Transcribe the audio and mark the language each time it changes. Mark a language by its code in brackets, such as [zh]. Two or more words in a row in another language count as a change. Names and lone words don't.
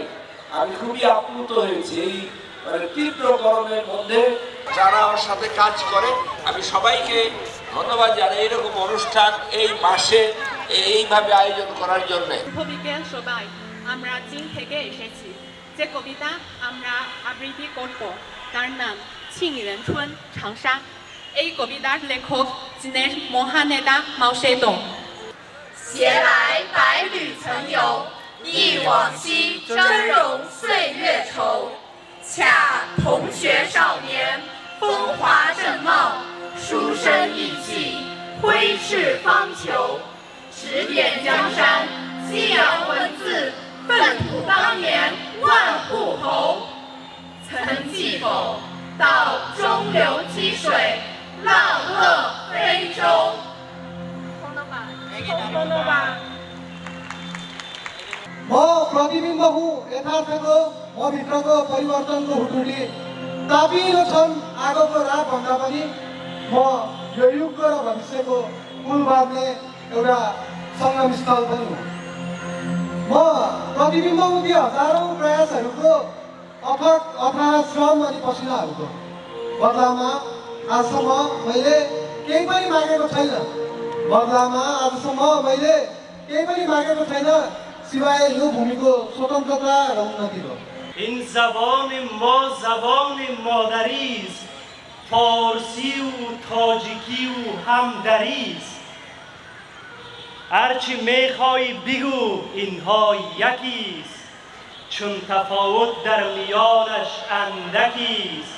[bn] আমি খুবই আপ্লুত হয়েছি এই তীব্র গরমের মধ্যে যারা আমার সাথে কাজ করে, আমি সবাইকে ধন্যবাদ জানাই এরকম অনুষ্ঠান এই মাসে এইভাবে আয়োজন করার জন্য। বিকেল সবাই, আমরা চীন থেকে এসেছি। যে কবিতা আমরা আবৃত্তি করব তার নাম ছিংরেনছুন 长沙। এই কবিতার লেখক চীনের মহান নেতা মাও সেতুং। [zh] 携来百侣曾游，忆往昔峥嵘岁月稠。恰同学少年，风华正茂，书生意气，挥斥方遒。指点江山，激扬文字，粪土当年万户侯。曾记否？到中流击水，浪遏飞舟。 [ne] म प्रतिबिम्ब हुँ यथार्थको म भित्रको परिवर्तनको हुटुली तापिलो छन् आगोको रात भन्दा पनि म यो युगको र भविष्यको पुल बाँध्ने एउटा सङ्गम स्थल पनि हुँ। म प्रतिबिम्ब हुँ ती हजारौँ प्रयासहरूको अथक अथाह श्रम अनि पसिनाहरूको बदलामा आजसम्म मैले केही पनि मागेको छैन। बदलामा आजसम्म मैले केही पनि मागेको छैन सिवाय यो भूमिको स्वतन्त्रता र उन्नतिको। [fa] این زبان ما زبان مادری است، فارسی و تاجیکی و همدری است. هرچی میخوای بگو اینها یکی است، چون تفاوت در میانش اندکی است.